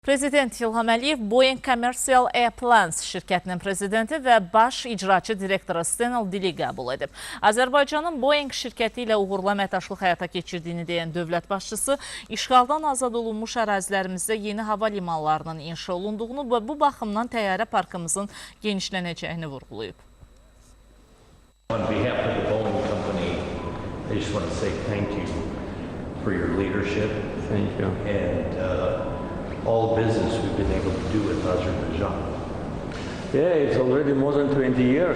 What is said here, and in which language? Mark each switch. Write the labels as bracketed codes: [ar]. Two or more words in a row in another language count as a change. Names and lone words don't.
[az] Prezident İlham Əliyev Boeing Commercial Airplanes şirkətinin prezidenti və baş icraçı direktoru Dili qəbul edib. Azərbaycanın Boeing şirkəti ilə uğurlu əməkdaşlıq həyata keçirdiyini deyən dövlət başçısı, işğaldan azad olunmuş ərazilərimizdə yeni hava limanlarının inşa olunduğunu və bu baxımdan təyyarə parkımızın genişlənəcəyini vurğulayıb. [en] On behalf of the Boeing company, I just want to say thank you for your leadership. Thank you. And all the business we've been able to do with Azerbaijan. Yeah, it's already more than 20 years.